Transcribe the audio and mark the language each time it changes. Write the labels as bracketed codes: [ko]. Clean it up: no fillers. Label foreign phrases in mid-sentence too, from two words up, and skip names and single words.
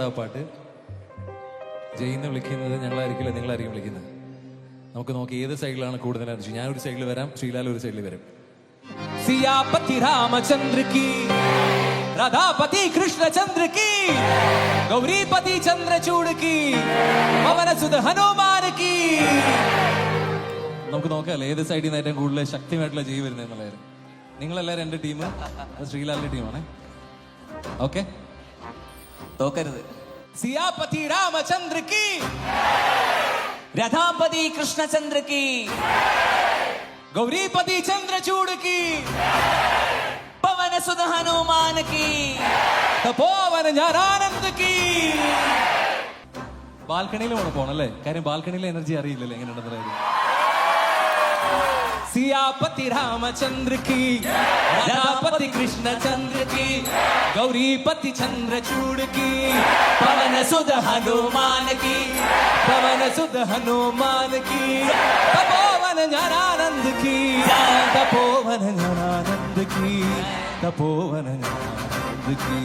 [ml] പാട്ട് ജയിന്ന് വിളിക്കുന്നത് ഞങ്ങളായിരിക്കില്ല നിങ്ങളായിരിക്കും വിളിക്കുന്നത് നമുക്ക് നോക്കി ഏത് സൈഡിലാണ് കൂടുതൽ എനർജി ഞാൻ ഒരു സൈഡിൽ വരാം ശ്രീലാൽ ഒരു സൈഡിൽ വരും [hi] सियापति रामचंद्र की राधापति कृष्णचंद्र की गौरीपति चंद्रचूड़ की पवन सुध हनुमान की [ml] നമുക്ക് നോക്കാമല്ലോ ഏത് സൈഡിൽ നിന്ന് ഏറ്റവും കൂടുതൽ ശക്തിയായിട്ടുള്ള ജയ് വരുന്നത് എന്നുള്ളത്. നിങ്ങളെല്ലാവരും എൻ്റെ ടീം, ശ്രീലാലിന്റെ ടീമാണ്. ഓക്കെ, തോക്കരുത്. [hi] सियापति रामचंद्र की, रथापति कृष्णचंद्र की, गौरीपति चंद्रचूड़ की, पवन सुत हनुमान की, तपोवन ज्ञानानंद की. [ml] ബാൽക്കണിയിൽ വേണം പോണല്ലേ, കാര്യം ബാൽക്കണിയിലെ എനർജി അറിയില്ലല്ലേ എങ്ങനെയുണ്ടെന്നുള്ളത്. [hi] सियापति रामचंद्र की, रथापति कृष्णचंद्र की, गौरीपति चंद्रचूड़ की, पवन सुत हनुमान की, पवन सुत हनुमान की, तपोवन ज्ञानानंद की, तपोवन ज्ञानानंद की, तपोवन ज्ञानानंद की